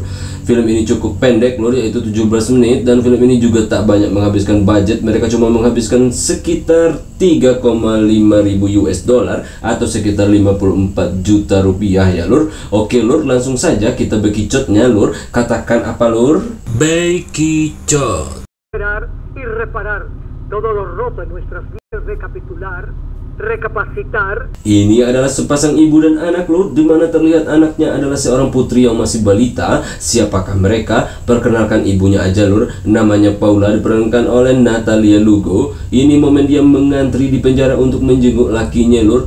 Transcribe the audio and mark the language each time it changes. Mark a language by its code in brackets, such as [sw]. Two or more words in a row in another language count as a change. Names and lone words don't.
[id] Film ini cukup pendek lur, yaitu 17 menit, dan film ini juga tak banyak menghabiskan budget. Mereka cuma menghabiskan sekitar 3,5 ribu [en] US dollar [id] atau sekitar 54 juta rupiah ya lur. Oke lur, langsung saja kita bekicotnya lur. Katakan apa lur? Bekicot. [es] Y reparar todo lo roto en nuestras vidas, rekapacitar. [id] Ini adalah sepasang ibu dan anak lur, di mana terlihat anaknya adalah seorang putri yang masih balita. Siapakah mereka? Perkenalkan ibunya aja lur. Namanya Paula, diperankan oleh Natalia Lugo. Ini momen dia mengantri di penjara untuk menjenguk lakinya lur.